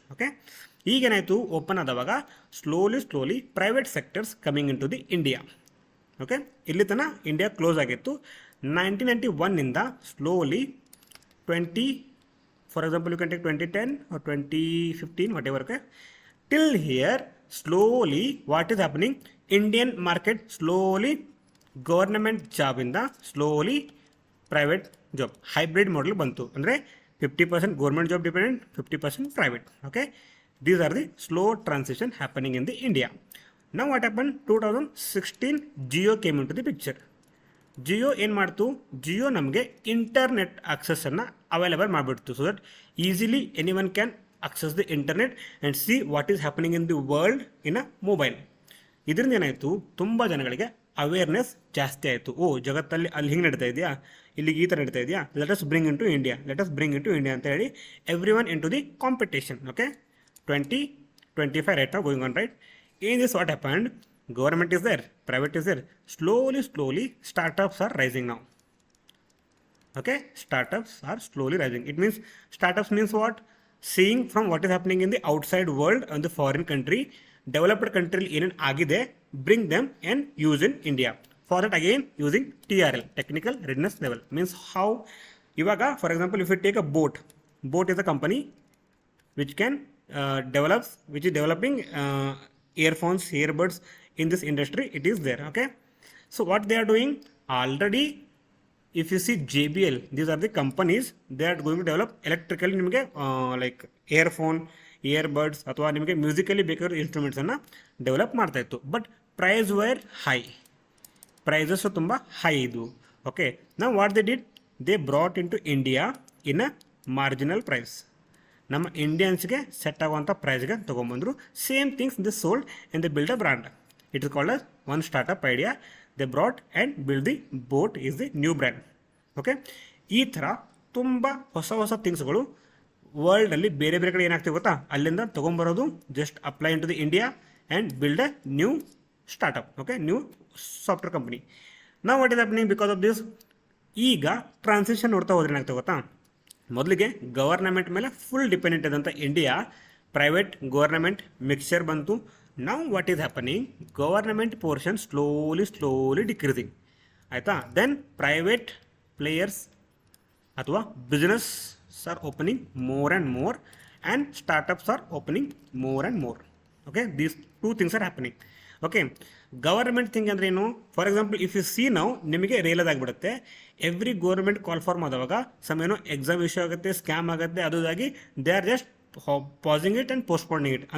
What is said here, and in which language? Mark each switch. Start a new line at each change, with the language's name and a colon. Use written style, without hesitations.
English: okay,
Kannada: ಈಗೇನಾಯಿತು? Open ಆದವಾಗ
English: Slowly private sectors coming in to the India. Okay,
Kannada: ಇಲ್ಲಿ ತನಕ India close ಆಗಿತ್ತು.
English: 1991 slowly 20, for example you can take 2010 or 2015, whatever. Okay, till here slowly what is happening? Indian market slowly government job ಇಂದ slowly private job hybrid model ಬಂತು. ಅಂದರೆ 50% government job dependent, 50% private. Okay, these are the slow transition happening in the India. Now what happened? 2016 Jio came into the picture.
Kannada: Jio ಏನು ಮಾಡ್ತು? ಜಿಯೋ ನಮಗೆ internet ಆಕ್ಸೆಸನ್ನು available ಮಾಡಿಬಿಡ್ತು.
English: So that easily anyone can access the internet and see what is happening in the world in a mobile.
Kannada: ಇದರಿಂದ ಏನಾಯಿತು? ತುಂಬ ಜನಗಳಿಗೆ awareness ಜಾಸ್ತಿ ಆಯಿತು. ಓ, ಜಗತ್ತಲ್ಲಿ ಅಲ್ಲಿ ಹಿಂಗೆ ನಡೀತಾ ಇದೆಯಾ, ಇಲ್ಲಿಗೆ ಈ ಥರ ನಡೀತಾ ಇದೆಯಾ,
English: let us bring into India
Kannada: ಅಂತ ಹೇಳಿ
English: Everyone into the competition. Okay, 2025 right now going on, right? In this what happened? Government is there, private is there. Slowly startups are rising now. Okay, startups are slowly rising. It means startups means what? Seeing from what is happening in the outside world and the foreign country, developed country
Kannada: ಏನೇನು ಆಗಿದೆ,
English: bring them and use in India. For that again using TRL, technical readiness level. Means how, ಇವಾಗ for example if you take a boat is a company which can which is developing earphones, earbuds in this industry. It is there. Okay, so what they are doing already, if you see JBL, these are the companies, they are going to develop electrically
Kannada: ನಿಮಗೆ like earphone, earbuds ಅಥವಾ ನಿಮಗೆ musically ಬೇಕಾಗಿರೋ ಇನ್ಸ್ಟ್ರೂಮೆಂಟ್ಸನ್ನು develop ಮಾಡ್ತಾಯಿತ್ತು.
English: but price were high,
Kannada: prices ತುಂಬ high ಇದು.
English: Okay, ನಾವು what they did, they brought into India in a marginal price.
Kannada: ನಮ್ಮ ಇಂಡಿಯನ್ಸ್ಗೆ set ಆಗುವಂಥ ಪ್ರೈಸ್ಗೆ ತೊಗೊಂಬಂದರು.
English: Same things they sold and they build a brand. It is called as one startup idea. They brought and build the boat is the new brand.
Kannada: Okay, ಈ ಥರ ತುಂಬ ಹೊಸ ಥಿಂಗ್ಸ್ಗಳು ವರ್ಲ್ಡಲ್ಲಿ ಬೇರೆ ಕಡೆ ಏನಾಗ್ತೀವಿ ಗೊತ್ತಾ, ಅಲ್ಲಿಂದ ತೊಗೊಂಬರೋದು,
English: Just apply into the India and build a new startup. Okay, new software company. ನಾವು what is happening because of this?
Kannada: ಈಗ ಟ್ರಾನ್ಸಿಷನ್ ನೋಡ್ತಾ ಹೋದ್ರೆ ಏನಾಗ್ತದೆ ಗೊತ್ತಾ, ಮೊದಲಿಗೆ ಗವರ್ನಮೆಂಟ್ ಮೇಲೆ ಫುಲ್ ಡಿಪೆಂಡೆಂಟ್ ಇದ್ದಂಥ ಇಂಡಿಯಾ ಪ್ರೈವೇಟ್ ಗವರ್ನಮೆಂಟ್ ಮಿಕ್ಸ್ಚರ್ ಬಂತು.
English: Now what is happening? Government portion slowly decreasing.
Kannada: ಆಯಿತಾ?
English: Then private players ಅಥವಾ business are opening more and more and startups are opening more and more. Okay, these two things are happening. Okay, government thing
Kannada: ಅಂದ್ರೆ ಏನು?
English: for example if you see
Kannada: ನಾವು, ನಿಮಗೆ realise ಆಗಿಬಿಡುತ್ತೆ, every government call for ಮಾಡುವಾಗ ಸಮಯನೋ exam issue ಆಗುತ್ತೆ, scam ಆಗುತ್ತೆ, ಅದಾಗಿ
English: They are just passing it and postponing it.